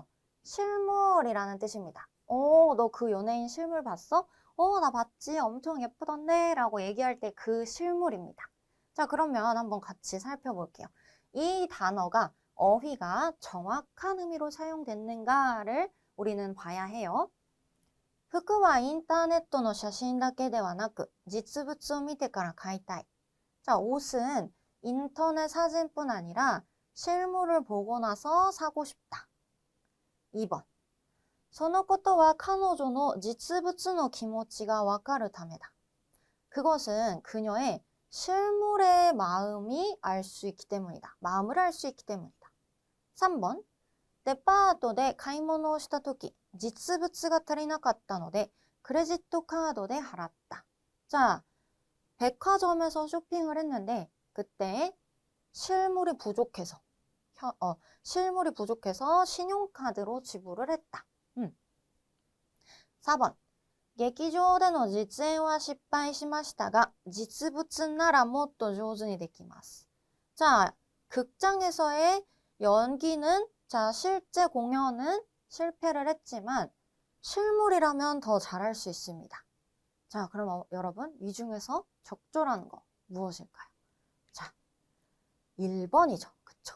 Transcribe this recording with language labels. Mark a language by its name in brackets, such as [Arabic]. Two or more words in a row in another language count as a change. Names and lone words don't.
[Korean] 실물이라는 뜻입니다. 너 그 연예인 실물 봤어? 나 봤지. 엄청 예쁘던데 라고 얘기할 때 그 실물입니다. 자, 그러면 한번 같이 살펴볼게요. 이 단어가 어휘가 정확한 의미로 사용됐는가를 우리는 봐야 해요. [Japanese] 服はインターネットの写真だけではなく、実物を見てから買いたい. [Korean] 자, 옷은 인터넷 사진뿐 아니라 실물을 보고 나서 사고 싶다. 2번. [Japanese] そのことは彼女の実物の気持ちがわかるためだ. [Korean] 그것은 그녀의 실물의 마음이 알 수 있기 때문이다. 마음을 알 수 있기 때문이다. 3번. [Japanese] デパートで買い物をしたとき、実物が足りなかったので、クレジットカードで払った. [Korean] 자, 백화점에서 쇼핑을 했는데 그때 실물이 부족해서 신용카드로 지불을 했다. 4번. [Japanese] 劇場での実演は失敗しましたが、実物ならもっと上手にできます. [Korean] 자, 극장에서의 연기는 자, 실제 공연은 실패를 했지만 실물이라면 더 잘할 수 있습니다. 자, 그럼 여러분 이 중에서 적절한 거 무엇일까요? 자, 1번이죠. 그쵸?